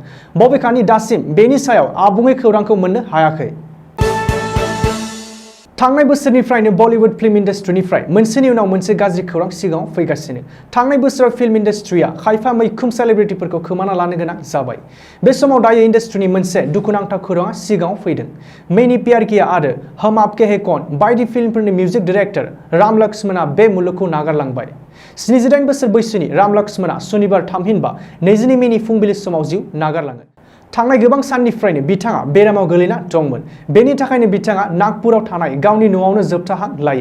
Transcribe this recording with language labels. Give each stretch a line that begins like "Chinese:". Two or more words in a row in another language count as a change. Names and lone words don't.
Bodo: बबेखानि दासिम बेनि सायाव आबुङै खौरांखौ मोननो हायाखै। थांनाय बोसोरनिफ्रायनो बलिउड फिल्म इन्डास्ट्रीनिफ्राय मोनसेनि उनाव मोनसे गाज्रि खौरां सिगाङाव फैगासिनो। थांनाय बोसोराव फिल्म इन्डास्ट्रीया खायफा मैखोम सेलिब्रिटिफोरखौ खोमाना लानो गोनां जाबाय। बे समाव दायो इन्डास्ट्रीनि मोनसे दुखुनांथाव खौराङा सिगाङाव फैदों। मैंने प्यार किया आरो हम आपके हैं कौन बायदि फिल्मफोरनि मिउजिक डाइरेक्टर राम लक्ष्मणआ बे मुलुगखौ नागारलांबाय। 78 बोसोर बैसोनि राम लक्ष्मणआ सनिबार थामहिनबा 22 मेनि फुंबिलि समाव जिउ नागारलाङो। थांनाय गोबां साननिफ्रायनो बिथाङा बेरामाव गोलैना दंमोन। बेनि थाखायनो बिथाङा नागपुराव थानाय गावनि न'आवनो जोबथा हां लायो।